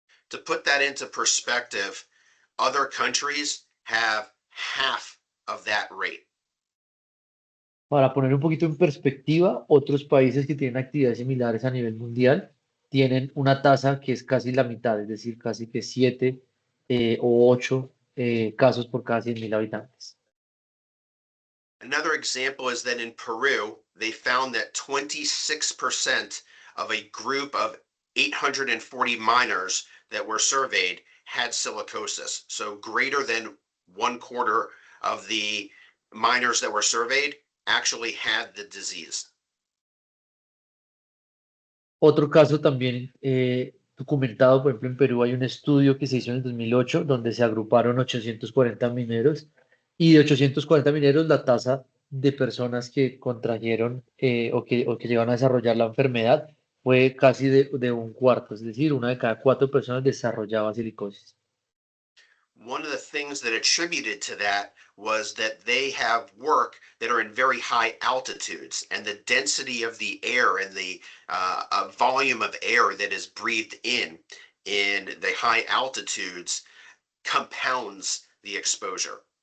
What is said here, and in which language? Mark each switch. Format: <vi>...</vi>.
<en>To put that into perspective, other countries have half of that rate.</en> <es>Para poner un poquito en perspectiva, otros países que tienen actividades similares a nivel mundial tienen una tasa que es casi la mitad, es decir, casi que 7 o 8 casos por cada 100.000 habitantes.</es> <en>Another example is that in Peru, they found that 26% of a group of 840 miners that were surveyed had silicosis. So greater than 1/4 of the miners that were surveyed actually had the disease.</en> <es>Otro caso también documentado, por ejemplo, en Perú hay un estudio que se hizo en el 2008 donde se agruparon 840 mineros y de 840 mineros la tasa de personas que contrajeron o que llegaron a desarrollar la enfermedad fue casi de un cuarto, es decir, una de cada cuatro personas desarrollaba silicosis.</es> <en>One of the things that attributed to that was that they have work that are in very high altitudes, and the density of the air and the volume of air that is breathed in the high altitudes compounds the exposure.</en>